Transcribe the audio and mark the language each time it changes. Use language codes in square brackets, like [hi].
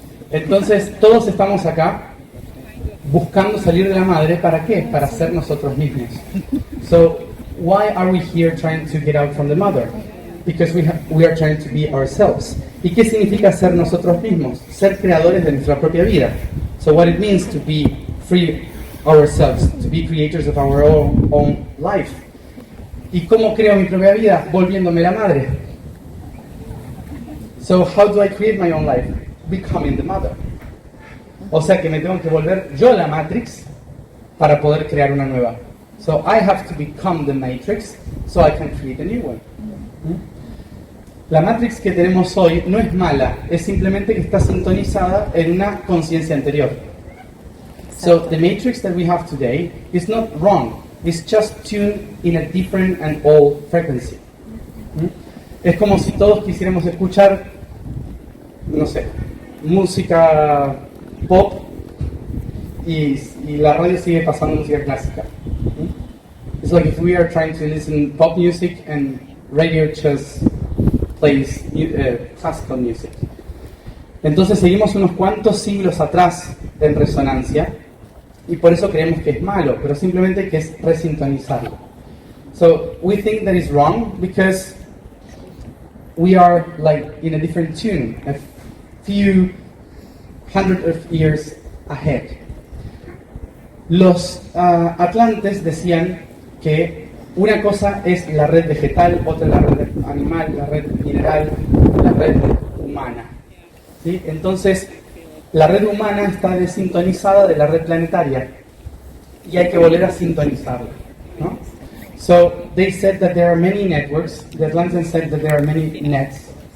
[es] Entonces todos estamos acá buscando salir de la madre. ¿Para qué? Para ser nosotros mismos. [en] So why are we here trying to get out from the mother? Because we are trying to be ourselves. [es] ¿Y qué significa ser nosotros mismos? Ser creadores de nuestra propia vida. [en] So what it means to be free ourselves, to be creators of our own life. [es] ¿Y cómo creo mi propia vida? Volviéndome la madre. [en] So how do I create my own life? Becoming the mother. [es] O sea que me tengo que volver yo la Matrix para poder crear una nueva. [en] So I have to become the Matrix so I can create a new one. [es] La Matrix que tenemos hoy no es mala, es simplemente que está sintonizada en una conciencia anterior. [en] So the Matrix that we have today is not wrong. It's just tuned in a different and old frequency. [es] Es como si todos quisiéramos escuchar, no sé, música pop y la radio sigue pasando música clásica. [en] It's like if we are trying to listen pop music and radio just plays classical music. [es] Entonces seguimos unos cuantos siglos atrás en resonancia y por eso creemos que es malo, pero simplemente que es resintonizarlo. [en] So we think that is wrong because we are like in a different tune, a few hundred of years ahead. [es] Los atlantes decían que una cosa es la red vegetal, otra la red animal, la red mineral, la red humana. ¿Sí? Entonces, la red humana está desintonizada de la red planetaria y hay que volver a sintonizarla, ¿no? [en] So, they said that there are many networks. The Atlanteans said that there are many nets.